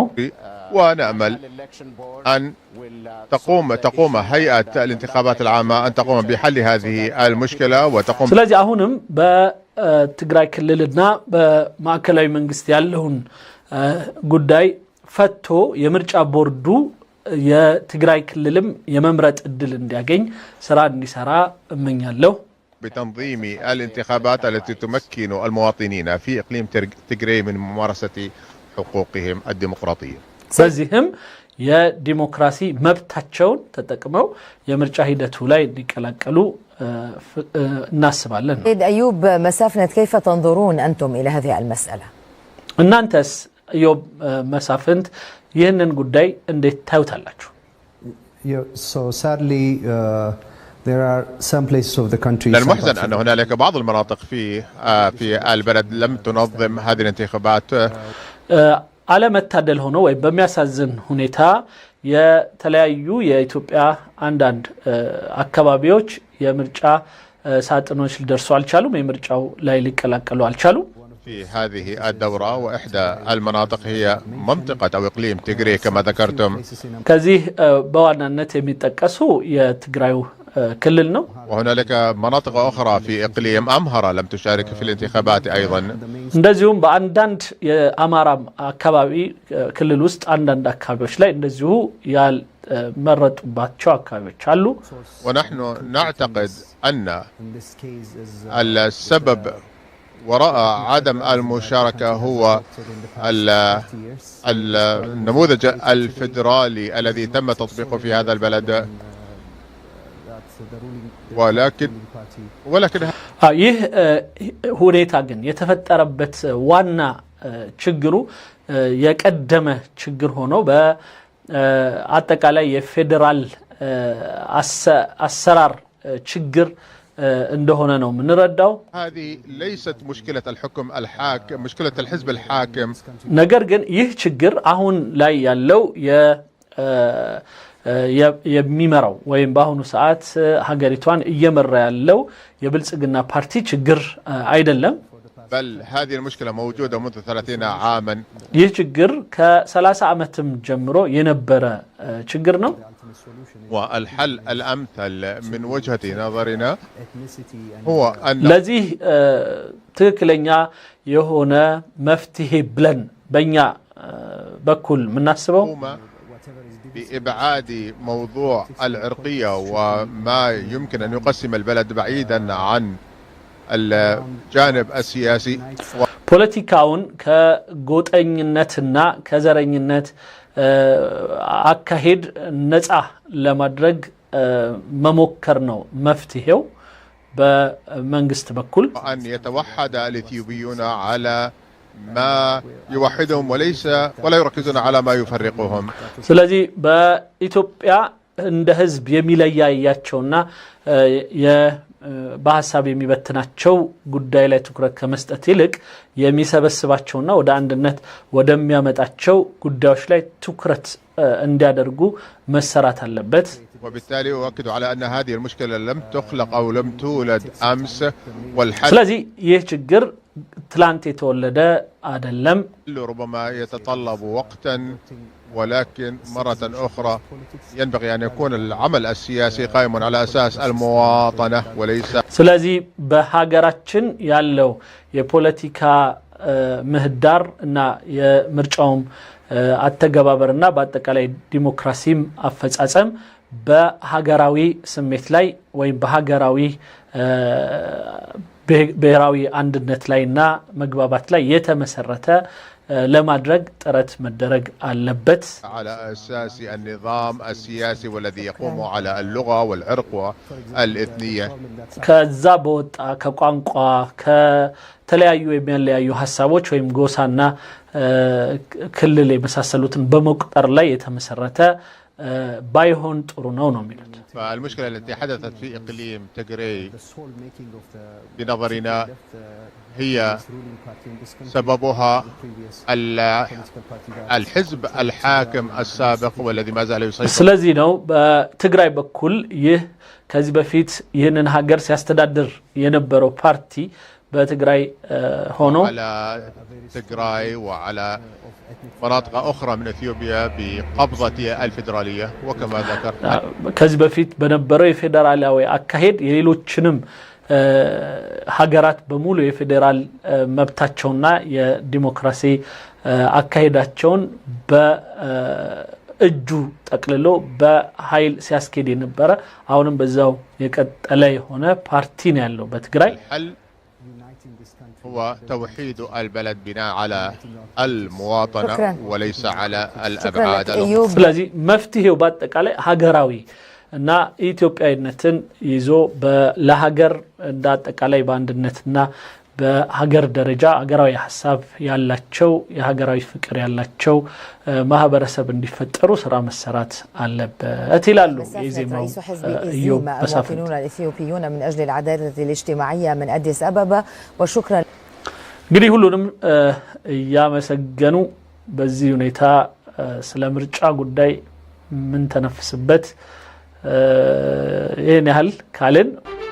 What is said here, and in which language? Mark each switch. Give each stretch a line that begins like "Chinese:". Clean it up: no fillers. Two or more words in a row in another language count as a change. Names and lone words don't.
Arabic: ونأمل أن تقوم هيئة الانتخابات العامة أن تقوم بحل هذه المشكلة وتقوم.
Amharic: ስለዚህ አሁንም በትግራይ ክልልና በማዕከላዊ መንግስት ያለውን ጉዳይ ፈቶ የምርጫ ቦርዱ የትግራይ ክልልም የመምረጥ እድል እንዲያገኝ ስራ እንዲሰራ እመኛለሁ።
Arabic: بتنظيم الانتخابات التي تمكن المواطنين في إقليم تيغراي من ممارسة حقوقهم الديمقراطية.
Amharic: በዚህም የዲሞክራሲ መብታቸውን ተጠቅመው የምርጫ ሂደቱ ላይ እንዲቀላቀሉ እናስባለን።
Arabic: أيوب مسافنت كيف تنظرون أنتم إلى هذه المسألة؟
Amharic: እናንተስ أيوب مسافنت ይህንን ጉዳይ እንዴት ታዩታላችሁ?
English: So sadly there are some places of the country.
Arabic: المحزن أن هنالك بعض المناطق في البلد لم تنظم هذه الانتخابات.
Amharic: አለመታደል ሆኖ ወይ በሚያሳዝን ሁኔታ የተለያዩ የኢትዮጵያ አንዳንድ አካባቢዎች የምርጫ ሳጥኖች ሊደርሱ አልቻሉም፣ የምርጫው ላይ ሊቀላቀሉ አልቻሉም።
Arabic: في هذه الدورة وإحدى المناطق هي منطقة أو إقليم تيغراي كما ذكرتم.
Amharic: ከዚህ በዋናነት የሚጠቀሱ የትግራዩ ክልል ነው።
Arabic: وهنالك مناطق أخرى في إقليم أمهرة لم تشارك في الانتخابات أيضا.
Amharic: እንደዚሁም በአንዳንድ የአማራ አካባቢ ክልል ውስጥ አንዳንድ አካባቢዎች ላይ እንደዚሁ ያልመረጡባቸው አካባቢዎች አሉ።
Arabic: ونحن نعتقد أن السبب وراء عدم المشاركة هو النموذج الفيدرالي الذي تم تطبيقه في هذا البلد. ولكن
Amharic: ይህ ሁኔታ ግን የተፈጠረበት ዋና ችግሩ የቀደመ ችግር ሆኖ በአጠቃላይ የፌደራል አሰራር ችግር እንደሆነ ነው ምንረዳው።
Arabic: هذه ليست مشكلة الحكم الحاكم، مشكلة الحزب الحاكم.
Amharic: ነገር ግን ይህ ችግር አሁን ላይ ያለው የሚመራው ወይም በአሁኑ ሰዓት ሀገሪቷን እየመራ ያለው የብልጽግና ፓርቲ ችግር አይደለም።
Arabic: بل هذه المشكلة موجودة منذ 30 عاما.
Amharic: ይህ ችግር ከ30 ዓመትም ጀምሮ የነበረ ችግር ነው።
Arabic: والحل الأمثل من وجهة نظرنا هو أن
Amharic: ለዚህ ትክክለኛ የሆነ መፍትሄ ብለን በእኛ በኩል ምናስበው
Arabic: بإبعاد موضوع العرقية وما يمكن أن يقسم البلد بعيدا عن الجانب السياسي.
Amharic: ፖለቲካውን ከጎጠኝነትና ከዘረኝነት አካሄድ ነፃ ለማድረግ መሞከር ነው መፍትሄው በመንግስት በኩል።
Arabic: أن يتوحد الإثيوبيون على ما يوحدهم ولا يركزون على ما يفرقهم.
Amharic: ስለዚህ በኢትዮጵያ እንደ ህዝብ የሚለያያቸውና በሐሳብ የሚበትናቸው ጉዳይ ላይ ትኩረት ከመስጠት ይልቅ የሚሰበስባቸውና ወደ አንድነት ወደሚያመጣቸው ጉዳዮች ላይ ትኩረት እንዲያደርጉ መሰራት አለበት።
Arabic: وبالتالي أؤكد على أن هذه المشكلة لم تخلق أو لم تولد أمس والحل.
Amharic: ስለዚህ ይህ ችግር ትላንት የተወለደ አይደለም።
Arabic: ربما يتطلب وقتا ولكن مرة أخرى ينبغي أن يكون العمل السياسي قائما على أساس المواطنة وليس.
Amharic: ስለዚህ በሀገራችን ያለው የፖለቲካ ምህዳር እና የምርጫውም አተገባበርና በአጠቃላይ ዲሞክራሲም አፈጻጸም በሀገራዊ ስሜት ላይ ወይም በሀገራዊ ብሔራዊ አንድነት ላይና መግባባት ላይ የተመሰረተ ለማድረግ ጥረት መደረግ አለበት።
Arabic: على أساس النظام السياسي والذي يقوم على اللغة والعرق والإثنية.
Amharic: ከዛ በወጣ ከቋንቋ ከተለያዩ የሚያለያዩ ሀሳቦች ወይም ጎሳና ክልል የመሳሰሉትን በመቁጠር ላይ የተመሰረተ بايهون طرونو نوميلت.
Arabic: فالمشكلة التي حدثت في إقليم تيغراي بنظرنا هي سببها الحزب الحاكم السابق والذي ما زال يسيطر.
Amharic: ስለዚህ ነው በትግራይ በኩል ይህ ከዚህ በፊት ይህንን ሀገር ሲያስተዳድር የነበረው ፓርቲ በትግራይ ሆኖ
Arabic: على تግራይ وعلى مناطق أخرى من إثيوبيا بقبضة الفيدرالية وكما ذكرت
Amharic: ከዚህ በፊት በነበረው የፌደራላዊ አካሄድ የሌሎችንም ሀገራት በሙሉ የፌደራል መብታቸውና የዲሞክራሲ አካሄዳቸውን በእጁ ጠቅልሎ በኃይል ሲያስኬድ የነበረ አሁንም በዛው የቀጠለ የሆነ ፓርቲ ነው ያለው በትግራይ
Arabic: هو توحيد البلد بناء على المواطنة وليس على الأبعاد الأخرى
Amharic: ስለዚህ መፍትሄው በአጠቃላይ ሀገራዊ እና ኢትዮጵያዊነትን ይዞ ለሀገር እንዳጠቃላይ በአንድነትና በሀገር ደረጃ ሀገራዊ ሐሳብ ያላቸው የሀገራዊ ፍቅር ያላቸው ማህበረሰብ እንዲፈጠሩ ስራ መሰራት አለበት ይላሉ የዜማው
Arabic: المواطنون الإثيوبيون من أجل العدالة الاجتماعية من أديس أبابا وشكرا
Amharic: እንግዲህ ሁሉንም ያመሰገኑ በዚህ ሁኔታ ስለ ምርጫ ጉዳይ ምን ተነፍስበት ይሄን ያህል ካልን